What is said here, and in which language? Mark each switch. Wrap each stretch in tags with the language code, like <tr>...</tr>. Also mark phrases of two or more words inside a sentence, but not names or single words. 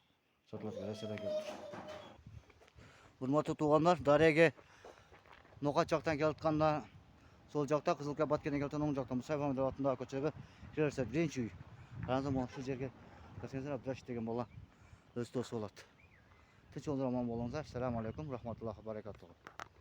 <ky>Сатылат экен, Россиядан келиптир. Урматтуу туугандар, дареге Ногат жактан келатканда сол жакта Кызылка Баткенден келатканда оң жакта Мусаев Ахмедов атындагы көчөгө кирерсиз, биринчи үй. Караңыздар, мына ушул жерге келсеңиздер, Абдырашид деген бала өз досу болот.</ky> <uz>Tinch o'ldir omon bo'linglar.</uz> <ar>السلام عليكم، رحمة الله وبركاته.</ar>